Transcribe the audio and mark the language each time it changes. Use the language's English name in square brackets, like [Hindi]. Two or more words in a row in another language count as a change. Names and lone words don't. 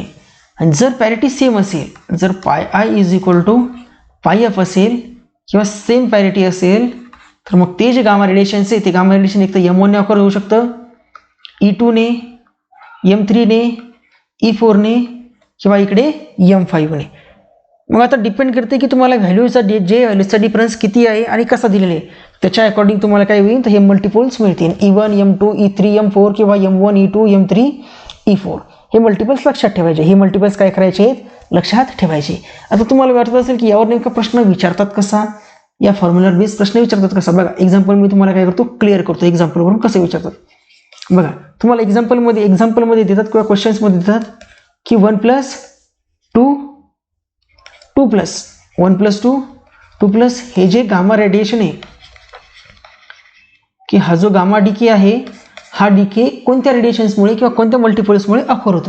[Marathi] आणि जर [English] parity same [Marathi] असेल, जर [English] pi i is equal to pi f [Marathi] असेल किंवा [English] same parity [Marathi] असेल, तर मग ते जे [English] gamma radiations [Marathi] आहे, ते [English] gamma radiation [Marathi] एक तर M1ने ऑकर होऊ शकतं, E2ने, M3ने, E4ने, किंवा इकडे M5ने. मग आता डिपेंड करते की तुम्हाला व्हॅल्यूचा जे व्हॅल्यूचा डिफरन्स किती आहे आणि कसा दिलेला आहे, त्याच्या अकॉर्डिंग तुम्हाला काय होईल, तर हे मल्टिपल्स मिळतील. E1, M2, E3, M4, किंवा M1, E2, M3, E4. हे मल्टिपल्स लक्षात ठेवायचे. हे मल्टिपल्स काय करायचे आहेत, लक्षात ठेवायचे. आता तुम्हाला वाटत असेल की यावर नेमका प्रश्न विचारतात कसा, या [English] formula base [Marathi] प्रश्न विचारतात कसा. बघा, एक्झाम्पल मी तुम्हाला काय करतो, क्लिअर करतो. एक्झाम्पलवरून कसं विचारतात बघा. तुम्हाला एक्झाम्पलमध्ये देतात किंवा क्वेश्चन्समध्ये देतात की 1+2, 2+1+2, 2+ हे जे [English] gamma radiation [Marathi] आहे, की हा जो [English] gamma decay [Marathi] आहे, हा डीके कोणत्या रेडिएशन्समुळे किंवा कोणत्या मल्टिपल्समुळे ऑकर होतोय.